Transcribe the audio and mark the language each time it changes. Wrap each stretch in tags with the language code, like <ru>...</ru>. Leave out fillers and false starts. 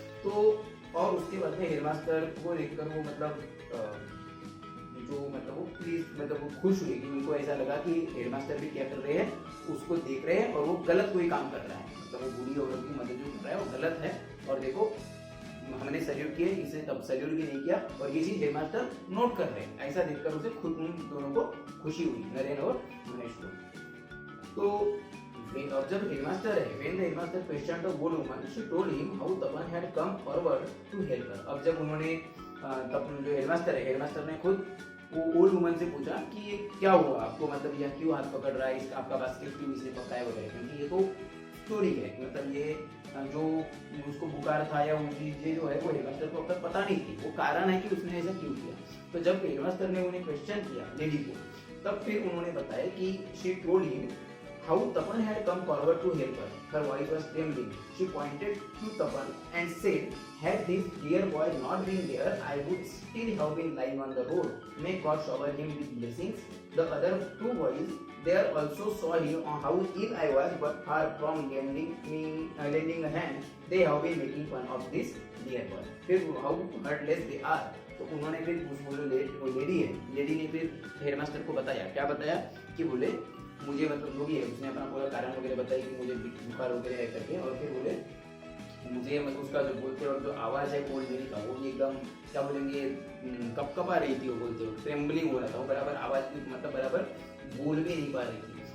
<hi>तो और उसके बाद में हेडमास्टर को देखकर वो मतलब वो प्लीज, मतलब वो खुश हुए कि उनको ऐसा लगा कि हेडमास्टर भी क्या कर रहे हैं, उसको देख रहे हैं और वो गलत कोई काम कर रहा है, मतलब वो बूढ़ी औरत की मदद जो कर रहा है वो गलत है। और देखो हमने सैल्यूट किए, इसे तब सैल्यूट भी नहीं किया और ये चीज हेडमास्टर नोट कर रहे हैं, ऐसा देखकर उसे खुद उन दोनों को खुशी हुई, नरेन और महेश को। तो और जब हेडमास्टर है,</hi> <en>when the headmaster questioned the old woman, she told him how Tapan had come forward to help her.</en> <hi>अब जब उन्होंने तब जो हेडमास्टर है, हेडमास्टर ने खुद वो ओल्ड वुमन से पूछा कि क्या हुआ आपको, मतलब यह क्यों हाथ पकड़ रहा है, आपका बास्केट क्यों इसने पकड़ा है वगैरह, क्योंकि ये तो स्टोरी है, मतलब ये जो उसको बुखार था या वो चीजें जो है वो हेडमास्टर को अब तक पता नहीं थी, वो कारण है कि उसने ऐसा क्यों किया। तो जब हेडमास्टर ने उन्हें क्वेश्चन किया लेडी को, तब फिर उन्होंने बताया कि</hi> <en>She told him how Tapan had come forward to help her. Her voice was trembling. She pointed to Tapan and said, had this dear boy not been there, I would still have been lying on the road. May God shower him with blessings. The other two boys there also saw him on how ill I was, but far from lending a hand, they have been making fun of this dear boy. फिर how heartless they are.</en> <hi>तो उन्होंने फिर वो lady है, lady ने फिर headmaster को बताया, क्या बताया कि बोले मुझे मतलब जो भी है, उसने अपना पूरा कारण वगैरह बताया कि मुझे बुखार वगैरह है करके, और फिर बोले मुझे मतलब उसका जो बोलते और जो आवाज़ है ओल्ड लेडी का, वो भी एकदम क्या बोलेंगे कपकपा रही थी, वो बोलते हो ट्रेम्बलिंग हो रहा था, वो बराबर आवाज़ भी मतलब बराबर बोल भी नहीं पा रही थी।</hi>